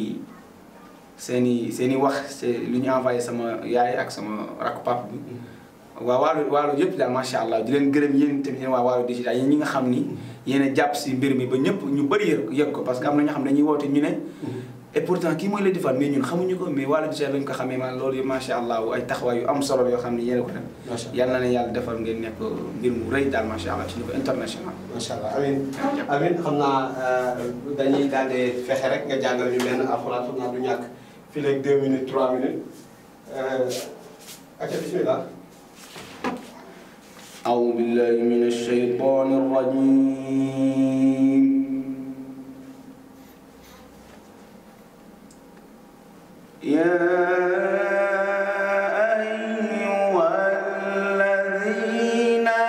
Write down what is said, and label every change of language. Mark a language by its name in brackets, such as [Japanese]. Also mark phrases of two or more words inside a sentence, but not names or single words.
[Wolof] i wax lu ñu envoyé sama yaay ak sama rakk pap bi waa Waalo yëpp daal [Arabic] ما شاء الله [Wolof] di leen gërëm yéen tamit yéen waa Waalo Digital yéen ñi nga xam ni yéen a jàpp si mbir mi ba ñëpp ñu bëri yëg ko [French] parce que [Wolof] am na ñoo xam ne dañuy woote ñu ne [French] et pourtant [Wolof] kii mooy Lady Fall mais ñun xamuñu ko mais Waalo Digital lañu ko xamee man loolu yëpp [Arabic] ما شاء الله [Wolof] ay taxawaay yu am solo yoo xam ne yéen a ko def yàlla na leen yàlla defal ngeen nekk mbir mu rëy daal [Arabic] ما شاء الله [Wolof] ci [French] niveau international [Arabic] ما شاء الله آمين [Wolof] xam naa dañuy daal di fexe rek nga jàngal ñu benn alxuraan xam naa du ñàkk fii léegi 2 minutes 3 minutes acca bismillah [Arabic] أعوذ بالله من الشيطان الرجيم يا أيها الذين